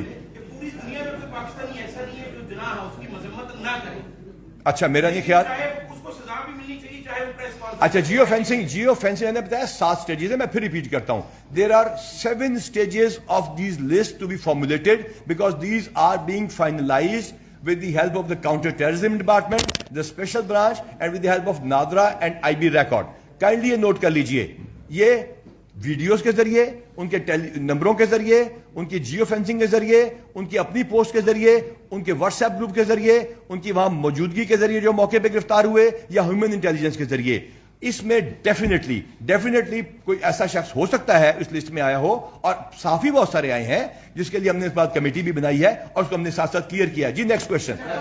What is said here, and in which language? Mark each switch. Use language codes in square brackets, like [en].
[ur] پوری دنیا میں کوئی پاکستانی ایسا نہیں ہے جو جناح اس کی مذمت نہ کرے. اچھا میرا نہیں خیال, اس کو سزا بھی ملنی چاہیے چاہے وہ پریس کانفرنس. اچھا جیو فینسنگ نے بتایا 7 سٹیجز ہیں. میں پھر ریپیٹ کرتا ہوں, [en] There are 7 stages of these lists to be formulated because these are being finalized with the help of the counter-terrorism department, the special branch, and with the help of NADRA and IB record. [ur] Kindly یہ note کر لیجئے, یہ videos کے ذریعے, ان کے نمبروں کے ذریعے, ان کی جیو فینسنگ کے ذریعے, ان کی اپنی پوسٹ کے ذریعے, ان کے واٹس ایپ گروپ کے ذریعے, ان کی وہاں موجودگی کے ذریعے جو موقع پہ گرفتار ہوئے, یا ہیومن انٹیلیجنس کے ذریعے. اس میں ڈیفینیٹلی کوئی ایسا شخص ہو سکتا ہے اس لسٹ میں آیا ہو, اور صحافی بہت سارے آئے ہیں جس کے لیے ہم نے اس بات کمیٹی بھی بنائی ہے اور اس کو ہم نے ساتھ ساتھ کلیئر کیا ہے. جی نیکسٹ کوشچن.